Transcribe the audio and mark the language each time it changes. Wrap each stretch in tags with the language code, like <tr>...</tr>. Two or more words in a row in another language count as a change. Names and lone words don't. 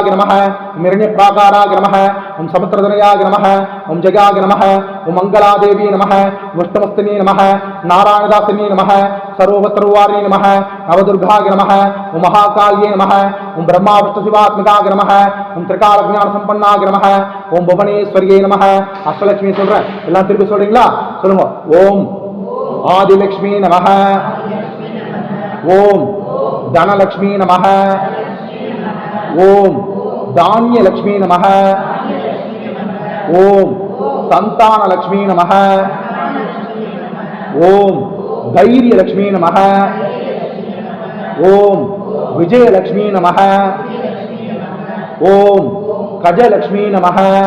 <sa>नमः ओम हिरण्यप्राकाराय नमः ओम समुद्रधनयाय नमः ओम जगाय नमः ओम मंगलादेवी नमः विष्णुमस्तिने नमः नारायणदासिने नमः सर्ववत्रवारिणे नमः नवदुर्गाय नमः ओम महाकाल्ये नमः ओम ब्रह्मा विष्णु शिवात्मकाय नमः ओम त्रिकाल ज्ञान संपन्नाय नमः ओम भुवनेश्वर्ये नमः अष्टलक्ष्मी</sa> <ta>சொல்றேன் எல்லாம் திருப்பி சொல்றீங்களா சொல்லுங்க</ta> <sa>ஓம் आदिलक्ष्मी नमः ओम धनलक्ष्मी नमः ओम धान्यलक्ष्मी नमः ओम संतानलक्ष्मी नमः ओम धैर्यलक्ष्मी नमः ओम विजयलक्ष्मी नमः ओम गजलक्ष्मी नमः</sa>